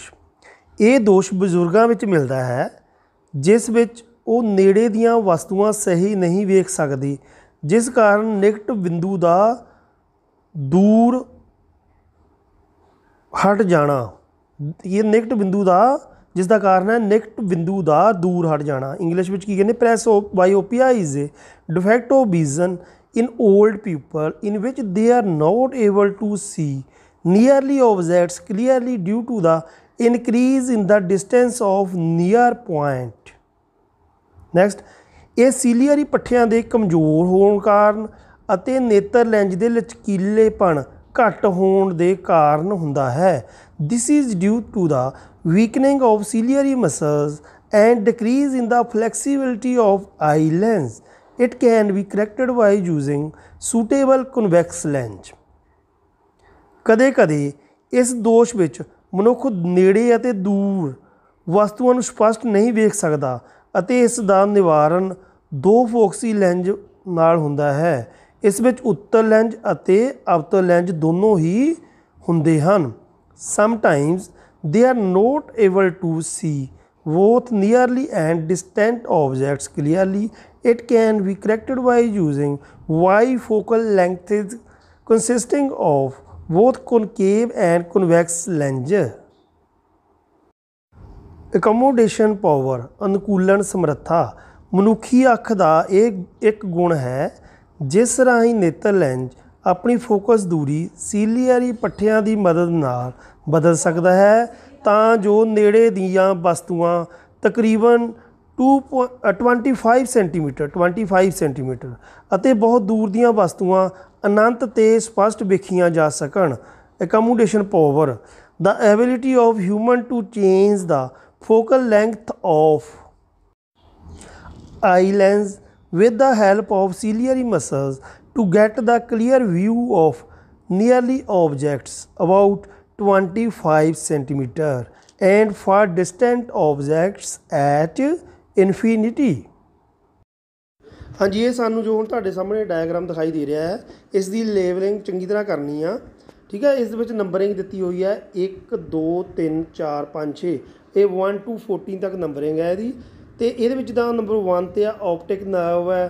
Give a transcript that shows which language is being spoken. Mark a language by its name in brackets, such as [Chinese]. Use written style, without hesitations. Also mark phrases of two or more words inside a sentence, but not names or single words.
[Punjabi] ਇਹ ਦੋਸ਼ ਬਜ਼ੁਰਗਾਂ ਵਿੱਚ ਮਿਲਦਾ ਹੈ ਜਿਸ ਵਿੱਚ ਉਹ ਨੇੜੇ ਦੀਆਂ ਵਸਤੂਆਂ ਸਹੀ ਨਹੀਂ ਵੇਖ ਸਕਦੇ, ਜਿਸ ਕਾਰਨ ਨਿਕਟ ਬਿੰਦੂ ਦਾ ਦੂਰ ਹਟ ਜਾਣਾ। ਇਹ ਨਿਕਟ ਬਿੰਦੂ ਦਾ ਜਿਸ ਦਾ ਕਾਰਨ ਹੈ ਨਿਕਟ ਬਿੰਦੂ ਦਾ ਦੂਰ ਹਟ ਜਾਣਾ। ਇੰਗਲਿਸ਼ ਵਿੱਚ ਕੀ ਕਹਿੰਦੇ? [English] presbyopia is a defect of vision in old people in which they are not able to see nearly objects clearly due to the increase in the distance of near point. Next, [Punjabi] ਇਹ ਸੀਲੀਅਰੀ ਪੱਠਿਆਂ ਦੇ ਕਮਜ਼ੋਰ ਹੋਣ ਕਾਰਨ ਅਤੇ ਨੇਤਰ ਲੈਂਜ ਦੇ ਲਚਕੀਲੇਪਣ ਘੱਟ ਹੋਣ ਦੇ ਕਾਰਨ ਹੁੰਦਾ ਹੈ। [English] This is due to the weakening of ciliary muscles and decrease in the flexibility of eye lens. It can be corrected by using suitable convex lens. [Punjabi] ਕਦੇ ਕਦੇ ਇਸ ਦੋਸ਼ ਵਿੱਚ ਮਨੁੱਖ ਨੇੜੇ ਅਤੇ ਦੂਰ ਵਸਤੂਆਂ ਨੂੰ ਸਪਸ਼ਟ ਨਹੀਂ ਵੇਖ ਸਕਦਾ ਅਤੇ ਇਸ ਦਾ ਨਿਵਾਰਨ 2 ਫੋਕਸੀ ਲੈਂਜ ਨਾਲ ਹੁੰਦਾ ਹੈ। ਇਸ ਵਿੱਚ ਉੱਤਲ ਲੈਂਜ ਅਤੇ ਅਵਤਲ ਲੈਂਜ ਦੋਨੋਂ ਹੀ ਹੁੰਦੇ ਹਨ। [English] Sometimes they are not able to see both nearly and distant objects clearly. It can be corrected by using bifocal lenses consisting of both concave and convex lens. Accommodation power, [Punjabi] ਅਨੁਕੂਲਨ ਸਮਰੱਥਾ, ਮਨੁੱਖੀ ਅੱਖ ਦਾ ਇਹ ਇੱਕ ਗੁਣ ਹੈ ਜਿਸ ਰਾਹੀਂ ਨੇਤਰ ਲੈਂਜ ਆਪਣੀ ਫੋਕਸ ਦੂਰੀ ਸੀਲੀਅਰੀ ਪੱਠਿਆਂ ਦੀ ਮਦਦ ਨਾਲ ਬਦਲ ਸਕਦਾ ਹੈ ਤਾਂ ਜੋ ਨੇੜੇ ਦੀਆਂ ਵਸਤੂਆਂ ਤਕਰੀਬਨ 25 ਸੈਂਟੀਮੀਟਰ ਅਤੇ ਬਹੁਤ ਦੂਰ ਦੀਆਂ ਵਸਤੂਆਂ ਅਨੰਤ ਤੇ ਸਪਸ਼ਟ ਵੇਖੀਆਂ ਜਾ ਸਕਣ। [English] Accommodation power, the ability of human to change the focal length of eye lens with the help of ciliary muscles to get the clear view of nearly objects about 25 centimeter and for distant objects at infinity. [Punjabi] ਹਾਂਜੀ, ਇਹ ਸਾਨੂੰ ਜੋ ਹੁਣ ਤੁਹਾਡੇ ਸਾਹਮਣੇ ਡਾਇਗਰਾਮ ਦਿਖਾਈ ਦੇ ਰਿਹਾ ਹੈ, ਇਸ ਦੀ ਲੇਬਲਿੰਗ ਚੰਗੀ ਤਰ੍ਹਾਂ ਕਰਨੀ ਆ। ਠੀਕ ਹੈ, ਇਸ ਦੇ ਵਿੱਚ ਨੰਬਰਿੰਗ ਦਿੱਤੀ ਹੋਈ ਹੈ 1 2 3 4 5 6, ਇਹ 1 to 14 ਤੱਕ ਨੰਬਰਿੰਗ ਹੈ ਇਹਦੀ। ਅਤੇ ਇਹਦੇ ਵਿੱਚ ਤਾਂ ਨੰਬਰ 1 'ਤੇ ਆ [English] optic nerve [Punjabi] ਹੈ।